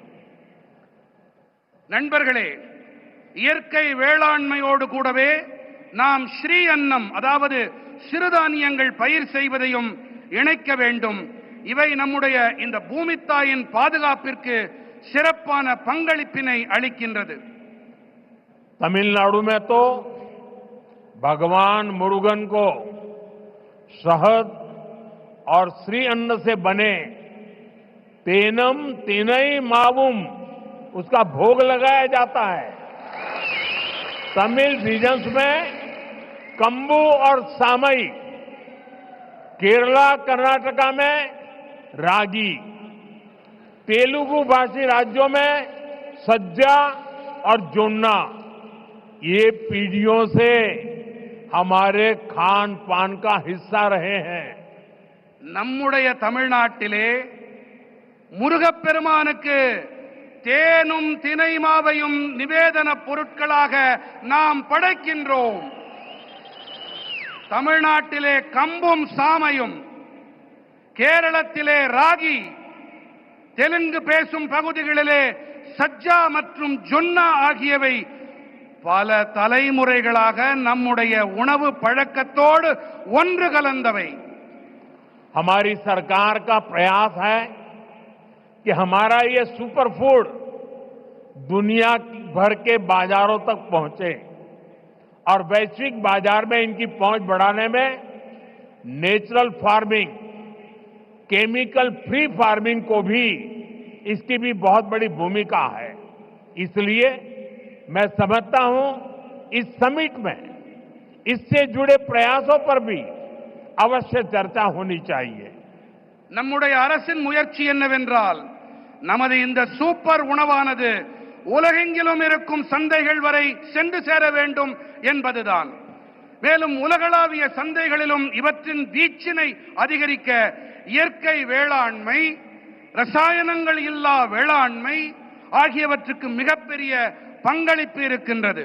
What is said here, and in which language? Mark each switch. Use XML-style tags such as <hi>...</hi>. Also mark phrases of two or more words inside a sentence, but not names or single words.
<ta>நண்பர்களே, இயற்கை வேளாண்மையோடு கூடவே நாம் ஸ்ரீ அன்னம் அதாவது சிறுதானியங்கள் பயிர் செய்வதையும் இணைக்க வேண்டும்। இவை நம்முடைய இந்த பூமித்தாயின் பாதுகாப்பிற்கு சிறப்பான பங்களிப்பினை அளிக்கின்றது।</ta> <hi>तमिलनाडु में तो भगवान मुरुगन को शहद और श्री अन्न से बने</hi> <ta>தேனும் தினை மாவும்</ta> <hi>उसका भोग लगाया जाता है। तमिल रीजन्स में कंबू और सामई, केरला कर्नाटका में रागी, तेलुगु भाषी राज्यों में सज्जा और जोन्ना ये पीढ़ियों से हमारे खान पान का हिस्सा रहे हैं।</hi> <ta>நம்முடைய தமிழ்நாட்டிலே முருகப்பெருமானுக்கு தேனும் தினைமாவையும் நிவேதன பொருட்களாக நாம் படைக்கின்றோம்। தமிழ்நாட்டிலே கம்பும் சாமையும், கேரளத்திலே ராகி, தெலுங்கு பேசும் பகுதிகளிலே சஜ்ஜா மற்றும் ஜொன்னா ஆகியவை பல தலைமுறைகளாக நம்முடைய உணவு பழக்கத்தோடு ஒன்று கலந்தவை।</ta> <hi>हमारी सरकार का प्रयास है कि हमारा ये</hi> <en>super food</en> <hi>दुनिया भर के बाजारों तक पहुंचे और वैश्विक बाजार में इनकी पहुंच बढ़ाने में</hi> <en>natural farming, chemical free farming</en> <hi>को भी इसकी भी बहुत बड़ी भूमिका है। इसलिए मैं समझता हूं इस समिट में इससे जुड़े प्रयासों पर भी अवश्य चर्चा होनी चाहिए।</hi> <ta>நம்முடைய அரசின் முயற்சி என்னவென்றால் நமது இந்த சூப்பர் உணவானது உலகெங்கிலும் இருக்கும் சந்தைகள் வரை சென்று சேர வேண்டும் என்பதுதான்। மேலும் உலகளாவிய சந்தைகளிலும் இவற்றின் வீச்சினை அதிகரிக்க இயற்கை வேளாண்மை, ரசாயனங்கள் இல்லா வேளாண்மை ஆகியவற்றுக்கு மிகப்பெரிய பங்களிப்பு இருக்கின்றது।</ta>